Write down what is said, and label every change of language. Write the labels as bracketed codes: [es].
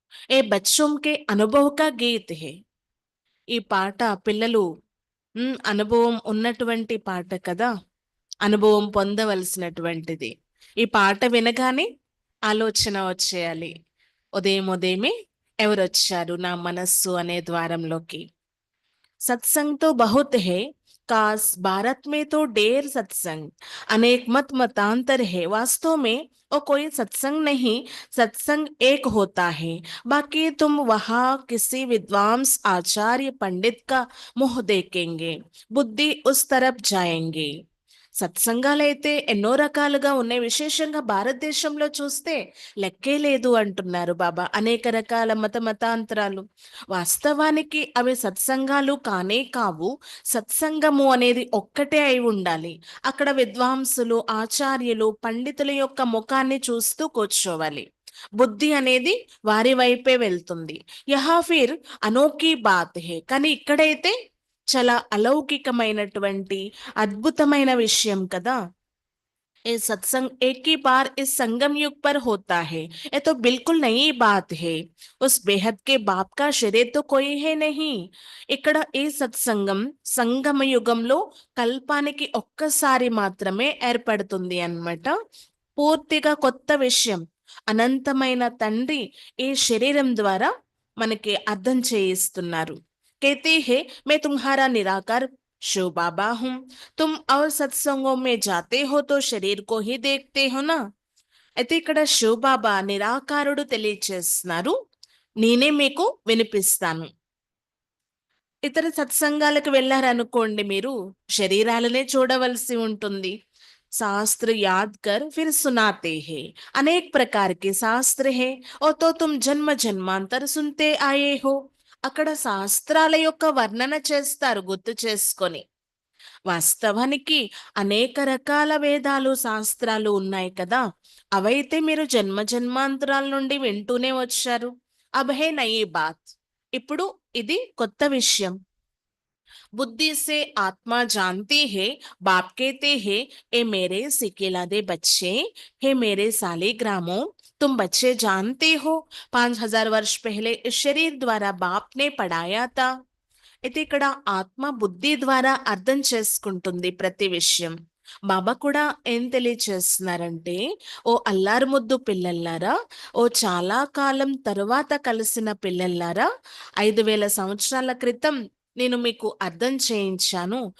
[hi] ఏ బచ్చోం కే అనుభవ కా గీత్ హే. [te] ఈ పాట పిల్లలు అనుభవం ఉన్నటువంటి పాట కదా, అనుభవం పొందవలసినటువంటిది. ఈ పాట వినగానే ఆలోచన వచ్చేయాలి, ఉదయం ఉదయమే ఎవరొచ్చారు నా మనస్సు అనే ద్వారంలోకి. [hi] సత్సంగ్ తో బహుత్ హే, काश भारत में तो ढेर सत्संग, अनेक मत मतांतर है. वास्तव में और कोई सत्संग नहीं, सत्संग एक होता है. बाकी तुम वहां किसी विद्वांस आचार्य पंडित का मुंह देखेंगे, बुद्धि उस तरफ जाएंगे. [te] సత్సంగాలైతే ఎన్నో రకాలుగా ఉన్నాయి. విశేషంగా భారతదేశంలో చూస్తే లెక్కే లేదు అంటున్నారు బాబా. అనేక రకాల మతాంతరాలు. వాస్తవానికి అవి సత్సంగాలు కానే కావు. సత్సంగము అనేది ఒక్కటే అయి ఉండాలి. అక్కడ విద్వాంసులు, ఆచార్యులు, పండితుల యొక్క ముఖాన్ని చూస్తూ కూర్చోవాలి. బుద్ధి అనేది వారి వైపే వెళ్తుంది. [hi] యహా ఫిర్ అనోఖీ బాత్ హే. [te] కానీ ఇక్కడైతే చాలా అలౌకికమైనటువంటి అద్భుతమైన విషయం కదా. [hi] ये सत्संग एक ही बार इस संगम युग पर होता है, ये तो बिल्कुल नई बात है। उस बेहद के बाप का शरीर तो कोई है नहीं। [te] ఇక్కడ ఈ సత్సంగం సంగమ యుగంలో కల్పానికి ఒక్కసారి మాత్రమే ఏర్పడుతుంది అన్నమాట. పూర్తిగా కొత్త విషయం. అనంతమైన తండ్రి ఈ శరీరం ద్వారా మనకి అర్థం చేయిస్తున్నారు. [hi] कहते हैं मैं तुम्हारा निराकार शिव बाबा हूं। तुम और सत्संगों में जाते हो तो शरीर को ही देखते हो ना। [te] అయితే ఇక్కడ శివ్ బాబా నిరాకారుడు తెలియచేస్తున్నారు, నేనే మీకు వినిపిస్తాను. ఇతర సత్సంగాలకు వెళ్ళారనుకోండి, మీరు శరీరాలనే చూడవలసి ఉంటుంది. [hi] शास्त्र याद कर फिर सुनाते हैं। अनेक प्रकार के शास्त्र है और तो तुम जन्म जन्मांतर सुनते आए हो। [te] అక్కడ శాస్త్రాల యొక్క వర్ణన చేస్తారు గుర్తు చేసుకొని. వాస్తవానికి అనేక రకాల వేదాలు, శాస్త్రాలు ఉన్నాయి కదా. అవైతే మీరు జన్మ జన్మాంతరాల నుండి వింటూనే వచ్చారు. [hi] అబ్ హే నయీ బాత్. [te] ఇప్పుడు ఇది కొత్త విషయం. [hi] बुद्धि से आत्मा जानती है, बाप कहते हैं ए मेरे सिकेलादे बच्चे, हे मेरे सालिग्रामों, तुम बच्चे जानते हो 5000 वर्ष पहले इस शरीर द्वारा बाप ने पढ़ाया था। [te] అయితే ఇక్కడ ఆత్మ బుద్ధి ద్వారా అర్థం చేసుకుంటుంది ప్రతి విషయం. బాబా కూడా ఏం తెలియచేస్తున్నారంటే, ఓ అల్లారు ముద్దు పిల్లల్లారా, ఓ చాలా కాలం తరువాత కలిసిన పిల్లల్లారా, 5000 సంవత్సరాల క్రితం నేను మీకు అర్థం చేయించాను.